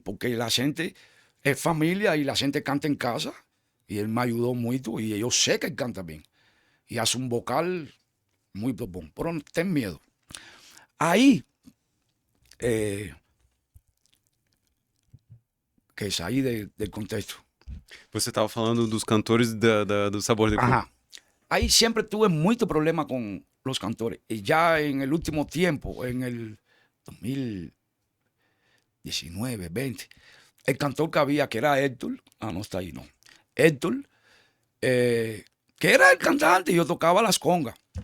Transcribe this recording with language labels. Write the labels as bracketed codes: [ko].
[es] Porque la gente es familia y la gente canta en casa. Y él me ayudó mucho. Y yo sé que él canta bien. Y hace un vocal muy bon. Pero ten miedo. Ahí, que saí del contexto. [pt] Você estava falando dos cantores do Sabor de Cuba. [es] Ajá. Ahí siempre tuve mucho problema con los cantores. Y ya en el último tiempo, en el 2019, 20, el cantor que había, que era Héctor, no está ahí, no. Héctor, que era el cantante, y yo tocaba las congas.